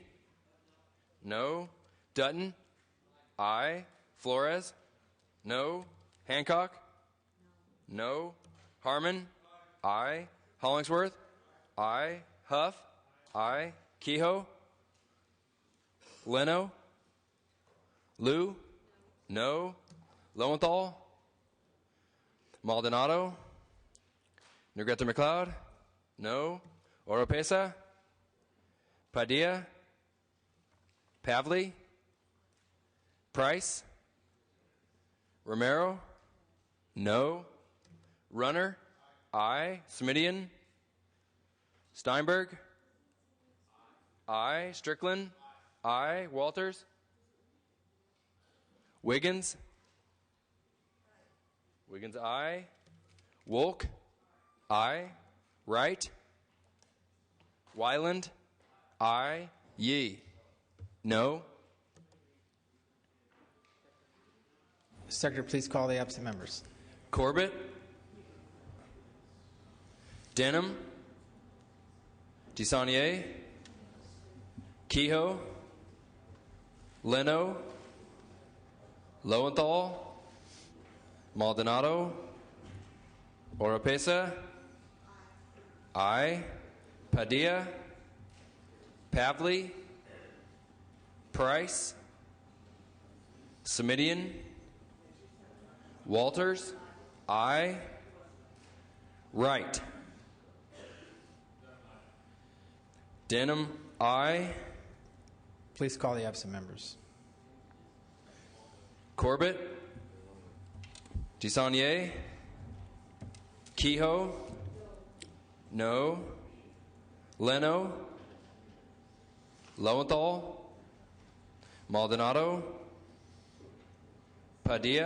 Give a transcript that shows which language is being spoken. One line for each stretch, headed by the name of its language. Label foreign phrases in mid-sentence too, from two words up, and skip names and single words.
English: No. Dutton. Aye. Flores. No. Hancock. No. Harmon. Aye. Hollingsworth. Aye. Huff. Aye. Kehoe. Leno. Liu. No. Lowenthal. Maldonado. Negrete McLeod. No. Oropesa. Padilla. Pavley. Price. Romero. No. Runner. Aye. Smidian. Steinberg. Aye. Strickland. Aye. Walters. Wiggins. Wiggins, aye. Wolk. Aye. Wright. Wyland. Aye. Yee. No. Secretary, please call the absent members. Corbett. Denham. Tisanier. Kehoe. Leno. Lowenthal. Maldonado. Oropesa. Aye. Padilla. Pavley. Price. Smidian. Walters. Aye. Wright. Denham. Aye. Please call the absent members. Corbett. Tisanier. Kehoe. No. Leno. Lowenthal. Maldonado. Padilla.